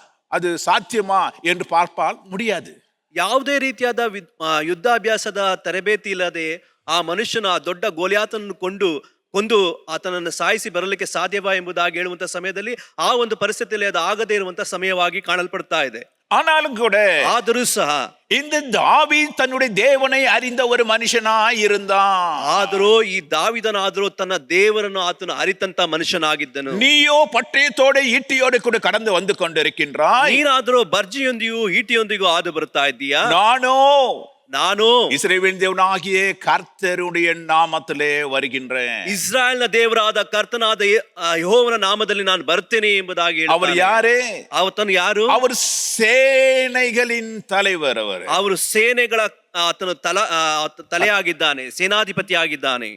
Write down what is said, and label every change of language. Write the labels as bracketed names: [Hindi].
[Tamil] அது சாத்தியமா என்று பார்ப்பால் முடியாது. [Kannada] ಯಾವುದೇ ರೀತಿಯಾದ ಯುದ್ಧಾಭ್ಯಾಸದ ತರಬೇತಿ ಇಲ್ಲದೆ ಆ ಮನುಷ್ಯನ ಆ ದೊಡ್ಡ ಗೋಲಿಯಾತನನ್ನು ಕೊಂದು ಆತನನ್ನು ಸಾಯಿಸಿ ಬರಲಿಕ್ಕೆ ಸಾಧ್ಯವಾ ಎಂಬುದಾಗಿ ಹೇಳುವಂತ ಸಮಯದಲ್ಲಿ ಆ ಒಂದು ಪರಿಸ್ಥಿತಿಯಲ್ಲಿ ಅದು ಆಗದೇ ಇರುವಂತ ಸಮಯವಾಗಿ ಕಾಣಲ್ಪಡ್ತಾ ಇದೆ. [Tamil] ஆனாலும் கூட [Kannada] ಆದರೂ ಸಹ [Tamil] இந்த தாவீது தன்னுடைய தேவனை அறிந்த ஒரு மனுஷனாய் இருந்தான். [Kannada] ಆದರೂ ಈ ದಾವಿದನಾದರೂ ತನ್ನ ದೇವರನ್ನು ಆತನು ಅರಿತಂತ ಮನುಷ್ಯನಾಗಿದ್ದನು. [Tamil] நீயோ பட்டயத்தோட ஈட்டியோட கூட கடந்து வந்து கொண்டிருக்கின்றாய். [Kannada] ನೀನಾದರೂ ಬರ್ಜಿಯೊಂದಿಗೂ ಈಟಿಯೊಂದಿಗೂ ಹಾದು ಬರ್ತಾ ಇದ್ದೀಯಾ. ನಾನು [Tamil] இஸ்ரவேலின் தேவனாகிய கர்த்தருடைய நாமத்திலே வருகின்றேன். [Kannada] ಇಸ್ರಾಯೇಲ್ನ ದೇವರಾದ ಕರ್ತನಾದ ಯೆಹೋವನ ನಾಮದಲ್ಲಿ ನಾನು ಬರ್ತೇನೆ ಎಂಬುದಾಗಿ ಹೇಳ್ತಾನೆ. [Tamil] அவர் யாரு? [Kannada] ಆತನು ಯಾರು? [Tamil] அவர் சேனைகளின் தலைவர். [Kannada] ಅವರು ಸೇನೆಗಳ ಆತನು ತಲೆಯಾಗಿದ್ದಾನೆ, ಸೇನಾಧಿಪತಿ ಆಗಿದ್ದಾನೆ.